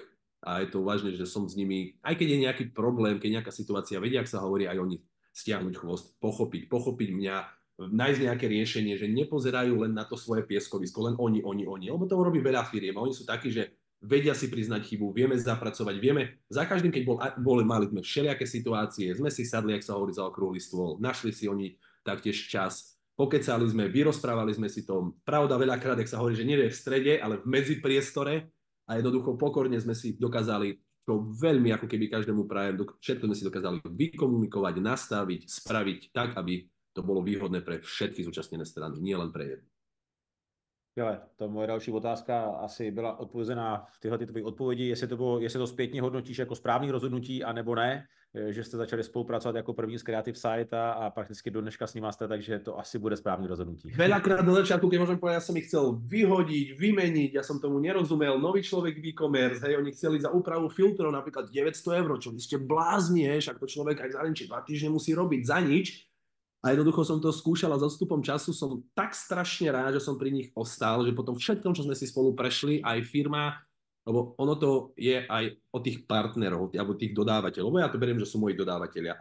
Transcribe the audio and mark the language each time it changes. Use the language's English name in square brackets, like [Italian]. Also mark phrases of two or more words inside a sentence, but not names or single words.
[Slovak] A je to vážne, že som s nimi, aj keď je nejaký problém, keď nejaká situácia, vedia, ak sa hovorí, aj oni stiahnuť chvost, pochopiť mňa, nájsť nejaké riešenie, že nepozerajú len na to svoje pieskovisko, len oni, lebo to robí veľa firiem a oni sú takí, že vedia si priznať chybu, vieme zapracovať, vieme, za každým, keď mali sme všelijaké situácie, sme si sadli, ak sa hovorí, za okrúhly stôl, našli si oni taktiež čas, pokecali sme, vyrozprávali sme si to, pravda veľakrát, ak sa hovorí, že nie je v strede, ale v medzipriestore, a jednoducho pokorne sme si dokázali, čo veľmi ako keby každému prajem, všetko sme si dokázali vykomunikovať, nastaviť, spraviť tak, aby to bylo výhodné pre všetky zúčastněné strany, nie len pre jednu. [Czech] Skvěle, to moje další otázka asi byla odpovězená v tyhle tvojí odpovědi, jestli to zpětně hodnotíš jako správný rozhodnutí, anebo ne, že jste začali spolupracovat jako první z Creative Site a prakticky do dneška s nimi jste, takže to asi bude správný rozhodnutí. [Slovak] Veľakrát na začiatku, keď môžem povedať, ja som ich chcel vyhodiť, vymeniť, ja som tomu nerozumel, nový človek v e-commerce, hej, oni chceli za úpravu filtrov napríklad 900 €, čo vy ste blázni, hej, však to človek aj v zahraničí 2 týždne musí robiť za nič. A jednoducho som to skúšal a s odstupom času som tak strašne rád, že som pri nich ostal, že potom všetkom, čo sme si spolu prešli, aj firma, lebo ono to je aj o tých partnerov, alebo tých dodávateľov, lebo ja to beriem, že sú moji dodávateľia.